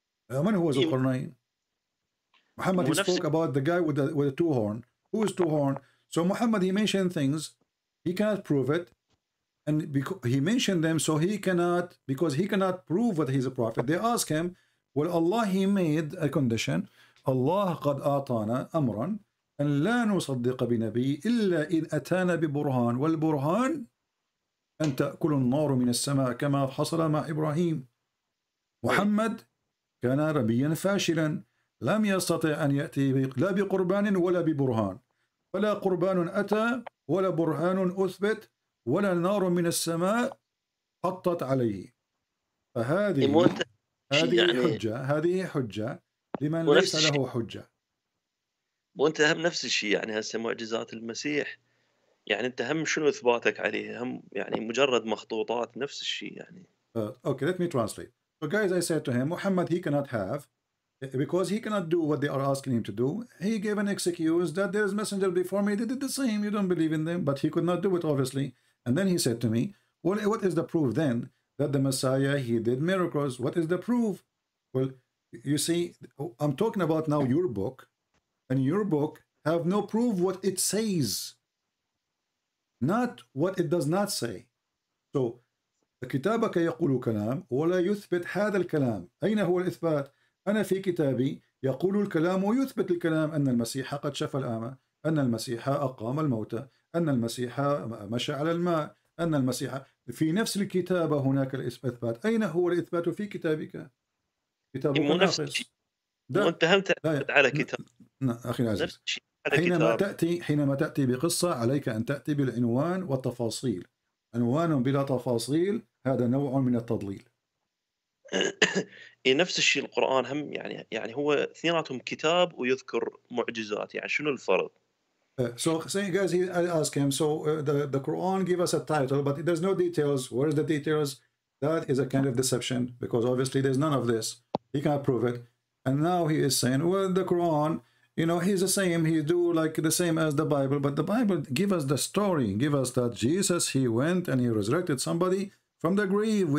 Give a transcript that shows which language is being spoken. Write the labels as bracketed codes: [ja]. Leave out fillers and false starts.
[ar] من هو ذو القرنين؟ [en] Muhammad, he spoke about the guy with the two horn. Who is two horn? So Muhammad, he mentioned things, he cannot prove it, and because he mentioned them, so he cannot, because he cannot prove that he's a prophet. They ask him, well, Allah, he made a condition. [ar] Allah قد أعطانا أمرا أن لا نصدق بنبي إلا إن أتانا ببرهان، والبرهان أن تأكل النار من السماء كما حصل مع إبراهيم. محمد كان نبيا فاشلا، لم يستطع أن يأتي لا بقربان ولا ببرهان، ولا قربان أتى ولا برهان أثبت ولا نار من السماء حطت عليه. فهذه هذه حجة لمن ليس له حجة. وأنت هم نفس الشيء، يعني هسه معجزات المسيح، يعني أنت هم شنو إثباتك عليه؟ هم يعني مجرد مخطوطات، نفس الشيء يعني. [en] Okay, let me translate. So guys, I said to him, Muhammad, he cannot have, because he cannot do what they are asking him to do. He gave an excuse that there is messenger before me, they did the same, you don't believe in them, but he could not do it, obviously. And then he said to me, well, what is the proof then that the Messiah, he did miracles? What is the proof? Well, you see, I'm talking about now your book, and your book have no proof what it says, not what it does not say. [ar] So كتابك يقول كلام ولا يثبت هذا الكلام. أين هو الإثبات؟ أنا في كتابي يقول الكلام ويثبت الكلام، أن المسيح قد شفى الأعمى، أن المسيح أقام الموتى، أن المسيح مشى على الماء، أن المسيح في نفس الكتابة هناك الإثبات. أين هو الإثبات في كتابك؟ كتابك ناقص. وأنت هم تعتمد على كتاب. أخي العزيز، حينما تأتي بقصة عليك أن تأتي بالعنوان والتفاصيل. عنوان بلا تفاصيل هذا نوع من التضليل. نفس الشيء القرآن هم يعني هو اثنيناتهم كتاب ويذكر معجزات، يعني شنو الفرق؟ [en] So saying guys, I ask him, so the Quran give us a title, but there's no details. Where is the details? That is a kind of deception, because obviously there's none of this. He can't prove it. And now he is saying, well, the Quran, you know, he's the same, he do like the same as the Bible, but the Bible give us the story, give us that Jesus, he went and he resurrected somebody from the grave.